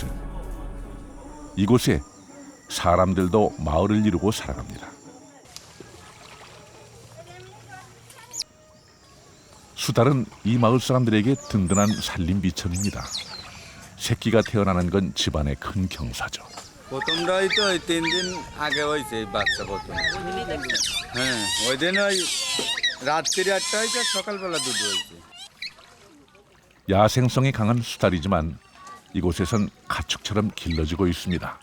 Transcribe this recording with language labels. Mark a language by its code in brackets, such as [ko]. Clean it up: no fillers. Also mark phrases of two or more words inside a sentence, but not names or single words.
[ko] 이곳에 사람들도 마을을 이루고 살아갑니다. 수달은 이 마을 사람들에게 든든한 살림 미천입니다. 새끼가 태어나는 건 집안의 큰 경사죠. [bn] প্রথমটা ওই তো ওই 3 দিন আগে হয়েছে এই বাচ্চা প্রথম। হ্যাঁ, ওই দিন ওই রাত্রি 8টা হয়েছে, সকালবেলা 2টো হয়েছে। [ko] 야생성이 강한 수달이지만 이곳에선 가축처럼 길러지고 있습니다.